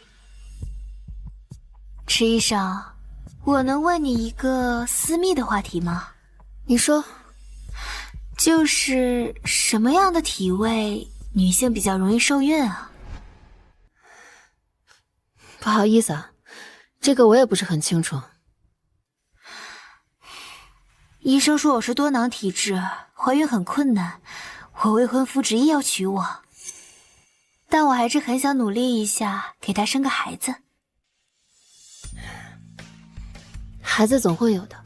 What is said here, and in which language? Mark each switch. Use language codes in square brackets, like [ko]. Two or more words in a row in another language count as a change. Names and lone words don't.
[zh] 池醫生，我能問你一個私密的話題嗎？你說。就是什麼樣的體位女性比較容易受孕啊？不好意思啊，這個我也不是很清楚。醫生說我是多囊體質，懷孕很困難，我未婚夫執意要娶我，但我還是很想努力一下，給他生個孩子。孩子總會有的。